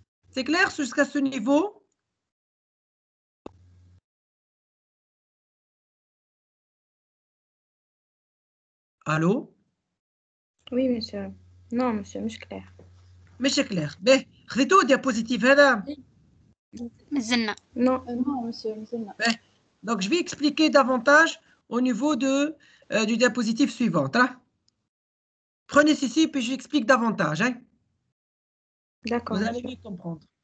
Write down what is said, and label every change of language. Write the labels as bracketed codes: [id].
[fr] C'est clair jusqu'à ce niveau? Allô? Oui, monsieur. Non, monsieur, [ar] مش [fr] clair. [ar] مش clair. باهي خذيتوا diapositive هذا؟ مازلنا. [fr] Non. Non, monsieur, [ar] مازلنا. [fr] Donc, je vais expliquer davantage au niveau du diapositive suivante. Hein? Prenez ceci, puis j'explique davantage. Hein? D'accord. Vous allez mieux comprendre.